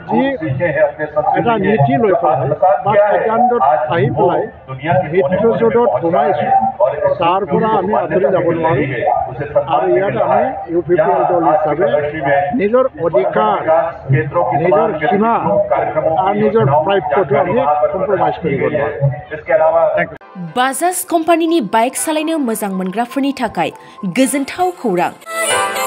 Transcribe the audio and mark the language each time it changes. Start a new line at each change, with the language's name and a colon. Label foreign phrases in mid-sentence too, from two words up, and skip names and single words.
Assamese: যি এটা নীতি লৈ পেলাই বা সিদ্ধান্তত আহি পেলাই মিত্ৰজোঁটত সোমাইছোঁ তাৰ পৰা আমি আঁতৰি যাব নোৱাৰোঁ আৰু ইয়াত আমি UPPL দল হিচাপে নিজৰ অধিকাৰ নিজৰ সীমা আৰু নিজৰ প্ৰাপ্যটো আমি কম্প্ৰমাইজ কৰিব নোৱাৰোঁ
Bodo: बाजाज कम्पानीनि बाइक सालायनो मोजां मोनग्राफोरनि थाखाय गोजोनथाव खौरां